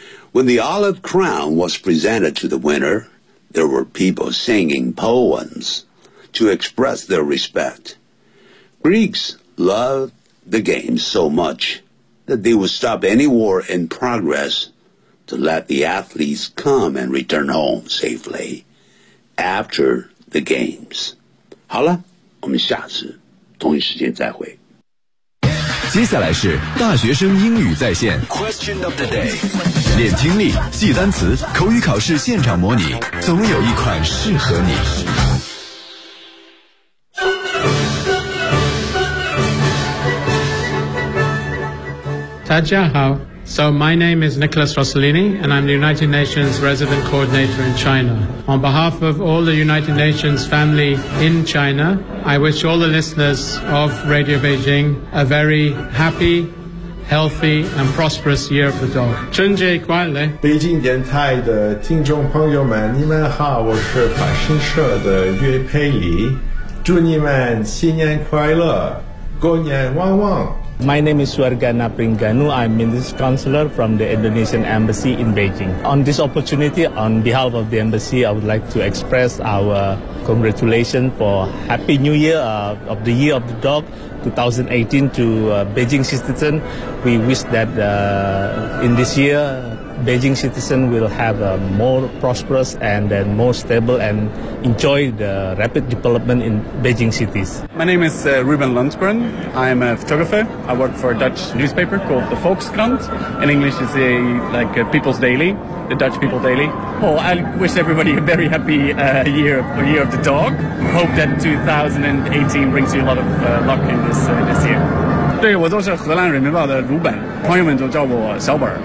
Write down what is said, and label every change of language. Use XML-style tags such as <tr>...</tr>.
<en>When the olive crown was presented to the winner, there were people singing poems to express their respect. Greeks loved the game so much that they would stop any war in progress to let the athletes come and return home safely after the games.</en> <zh>好了，我们下次同一时间再会。接下来是大学生英语在线 Question of the day， 练听力，记单词，口语考试现场模拟，总有一款适合你。大家好。</zh> <en>So my name is Nicholas Rossellini, and I'm the United Nations Resident Coordinator in China. On behalf of all the United Nations family in China, I wish all the listeners of Radio Beijing a very happy, healthy, and prosperous year of the dog.</en> <zh>春节快乐！北京电台的听众朋友们，你们好，我是法新社的岳佩里，祝你们新年快乐，狗年旺旺。</zh> <en>My name is Suargana Pringanu. I'm Minister Counselor from the Indonesian Embassy in Beijing. On this opportunity, on behalf of the Embassy, I would like to express our congratulations for Happy New Year of the Year of the Dog 2018 to Beijing citizen. We wish that in this year, Beijing citizen will have a more prosperous and then more stable and enjoy the rapid development in Beijing cities. My name is Ruben Lundgren. I'm a photographer. I work for a Dutch newspaper called the Volkskrant. In English, it's a People's Daily, the Dutch People's Daily. Well, I wish everybody a very happy year of the dog. Hope that 2018 brings you a lot of luck in this year.</en> <zh>对，我都是荷兰人民报的卢本，朋友们都叫我小本。</zh>